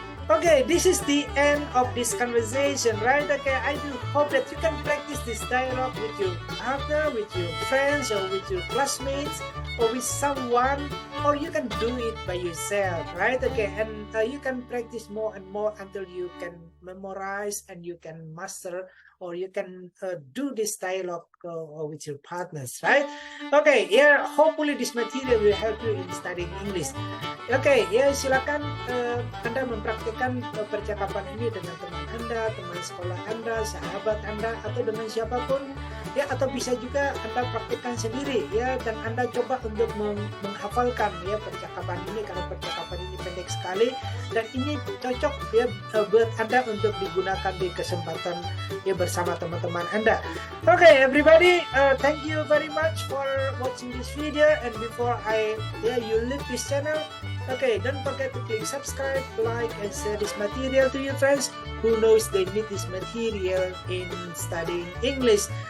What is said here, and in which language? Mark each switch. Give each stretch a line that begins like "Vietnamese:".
English: Okay, this is the end of this conversation, right? Okay, I do hope that you can practice this dialogue with your partner, with your friends, or with your classmates, or with someone, or you can do it by yourself, right? Okay, and you can practice more and more until you can memorize and you can master, or you can do this dialogue with your partners, right? Okay, yeah, hopefully this material will help you in studying English.
Indonesian: Okay, ya silakan Anda mempraktikkan percakapan ini dengan teman Anda, teman sekolah Anda, sahabat Anda, atau dengan siapapun, ya, atau bisa juga Anda praktikkan sendiri, ya, dan Anda coba untuk menghafalkan ya percakapan ini karena percakapan ini pendek sekali dan ini cocok ya buat Anda untuk digunakan di kesempatan ya bersama teman-teman Anda.
English: Okay, everybody, thank you very much for watching this video, and before you leave this channel, okay, don't forget to click subscribe, like, and share this material to your friends who knows they need this material in studying English.